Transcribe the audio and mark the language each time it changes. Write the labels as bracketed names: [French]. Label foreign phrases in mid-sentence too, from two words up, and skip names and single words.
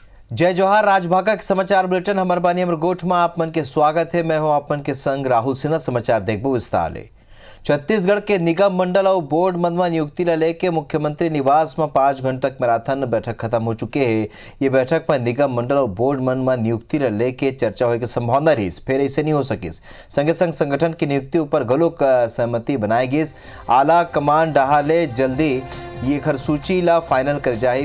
[Chhattisgarhi] जय जोहार। राजभाका के समाचार बुलेटिन हमर बानी हमर गोठ में आप मन के स्वागत है। मैं हूं आप मन के संग राहुल सिन्हा। समाचार देखबो विस्तार ले। छत्तीसगढ़ के निगम मंडल और बोर्ड मन में नियुक्ति ला लेके मुख्यमंत्री निवास में 5 घंटा तक मैराथन बैठक खत्म हो चुके हैं। ये बैठक में निगम मंडल और बोर्ड मन में नियुक्ति ला लेके चर्चा होने की संभावना रही। फिर ऐसे नहीं हो सकिस। संगे संग संगठन की नियुक्ति ऊपर घलोक सहमति बनाई गई। आला कमान डहाले जल्दी ये खर सूची ला फाइनल कर जाही।